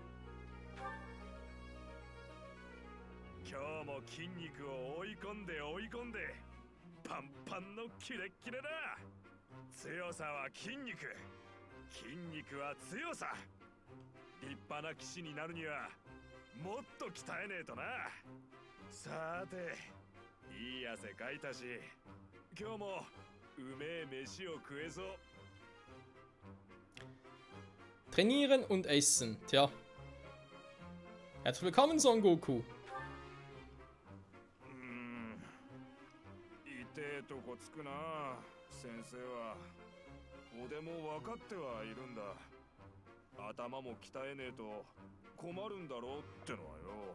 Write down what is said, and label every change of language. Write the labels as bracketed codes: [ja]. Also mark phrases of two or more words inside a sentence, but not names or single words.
[ja] 今日も筋肉を追い込んでパンパンのキレッキレだ。強さは筋肉、 筋肉は強さ。立派な騎士になるにはもっと鍛えねえとな。さて、いい汗かいたし、今日もうめえ飯を食えそう。 [de] Trainieren und essen. Tja. Herzlich willkommen, Son Goku. [ja] 痛えとこつくな、先生は。俺も分かってはいるんだ。頭も鍛えねえと困るんだろうってのはよ。